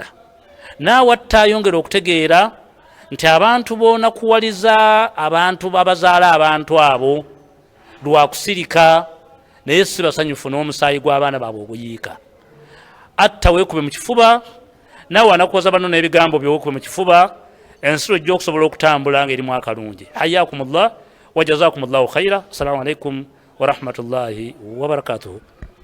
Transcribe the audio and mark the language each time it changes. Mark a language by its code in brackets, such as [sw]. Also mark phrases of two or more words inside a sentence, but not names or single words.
[lg] Naawe atta ayongera okutegeera nti abantu boonakuwaliza abantu abazaala abantu abo lwakusirika naye si basanyufu n'omusaayi gw'abaana baabwe oguyiika. Atta weekube mu kifuba, naawe anakuwaza bano n'ebigambo byeweekube mu kifuba, ensiro ejja okusobola okutambula ng'erimu akalungi. [ar] حياكم الله وجزاكم الله خيرا. السلام عليكم ورحمة الله وبركاته.